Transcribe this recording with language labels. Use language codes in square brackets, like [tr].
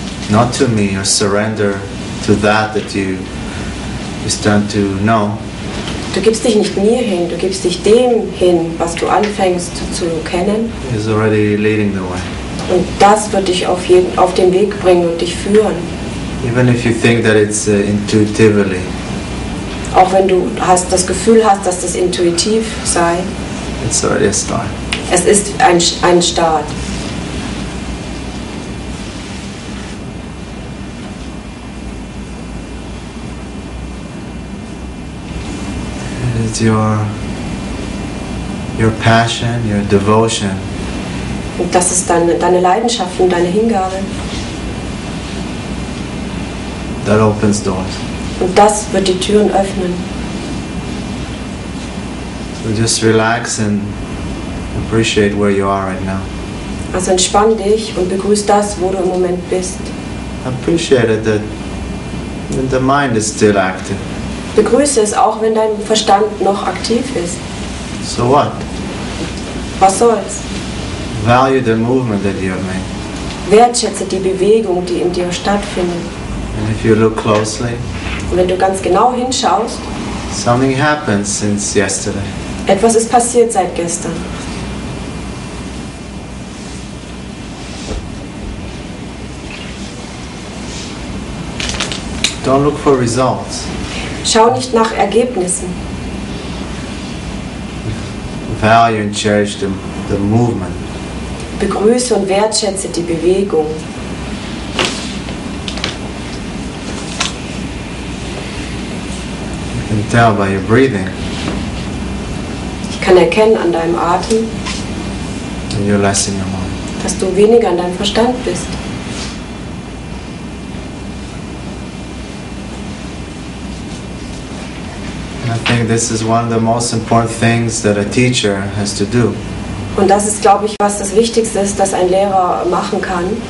[en] not to me, your surrender to that you start to know. [de] Du gibst dich nicht mir hin, du gibst dich dem hin, was du anfängst zu kennen. [en] Is already leading the way. [de] Und das wird dich auf den Weg bringen und dich führen. [en] Even if you think that it's intuitively. [de] Auch wenn du das Gefühl hast, dass das intuitiv sei. [en] It's already a start. [de] Es ist ein Start. [en] It's your passion, your devotion. [de] Und das ist deine Leidenschaft und deine Hingabe. [en] That opens doors. [de] Und das wird die Türen öffnen. [en] So just relax and appreciate where you are right now. [de] Also entspann dich und begrüß das, wo du im Moment bist. [en] Appreciate it that the mind is still active. [de] Begrüße es auch, wenn dein Verstand noch aktiv ist. [en] So what? [de] Was soll's? [en] Value the movement that you have made. [de] Wertschätze die Bewegung, die in dir stattfindet. [en] And if you look closely, [de] Und wenn du ganz genau hinschaust, [en] something happened since yesterday. [de] etwas ist passiert seit gestern. [en] Don't look for results. [de] Schau nicht nach Ergebnissen. [en] Value and cherish the movement. [de] Begrüße und wertschätze die Bewegung. [en] You can tell by your breathing [de] Ich kann erkennen an deinem Atem, [en] that you're less in your mind. [de] dass du weniger an deinem Verstand bist. [en] And I think this is one of the most important things that a teacher has to do. [de] Und das ist, glaube ich, was das Wichtigste ist, das ein Lehrer machen kann,